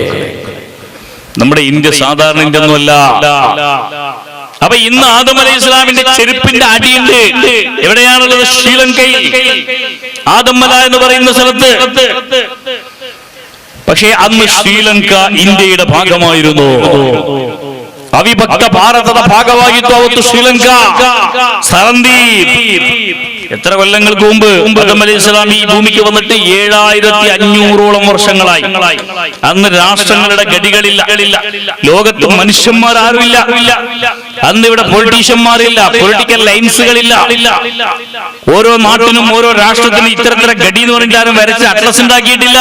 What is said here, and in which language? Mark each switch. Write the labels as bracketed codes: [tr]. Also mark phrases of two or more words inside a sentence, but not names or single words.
[ml] നമ്മുടെ ഇന്ത്യ സാധാരണ ഇന്ത്യ ഒന്നുമല്ല. അപ്പൊ ഇന്ന് ആദം അലൈഹി ഇസ്ലാമിന്റെ ചെരുപ്പിന്റെ അടിയുണ്ട്. എവിടെയാണുള്ളത്? ശ്രീലങ്കയിൽ ആദമ്മല എന്ന് പറയുന്ന സ്ഥലത്ത്. പക്ഷേ അന്ന് ശ്രീലങ്ക ഇന്ത്യയുടെ ഭാഗമായിരുന്നു. [kn] ಅವಿಭಕ್ತ ಭಾರತದ ಭಾಗವಾಗಿತ್ತು ಅವತ್ತು ಶ್ರೀಲಂಕಾ, ಸರಂದೀಪ್. [ml] എത്ര കൊല്ലങ്ങൾക്ക് മുമ്പ് ആദം അലൈഹിസ്സലാം ഈ ഭൂമിക്ക് വന്നിട്ട് 7500ഓളം വർഷങ്ങളായി. അന്ന് രാഷ്ട്രങ്ങളുടെ ഗതികളില്ല, ലോകത്ത് മനുഷ്യന്മാരാരുമില്ല, അന്ന് ഇവിടെ പൊളിറ്റീഷ്യന്മാരില്ല, പൊളിറ്റിക്കൽ ലൈൻസുകളില്ല. ഓരോ നാട്ടിനും ഓരോ രാഷ്ട്രത്തിനും ഇത്തരത്തിലെ ഗതി എന്ന് പറഞ്ഞാലും വരച്ച് അറ്റ്ലസ് ഉണ്ടാക്കിയിട്ടില്ല.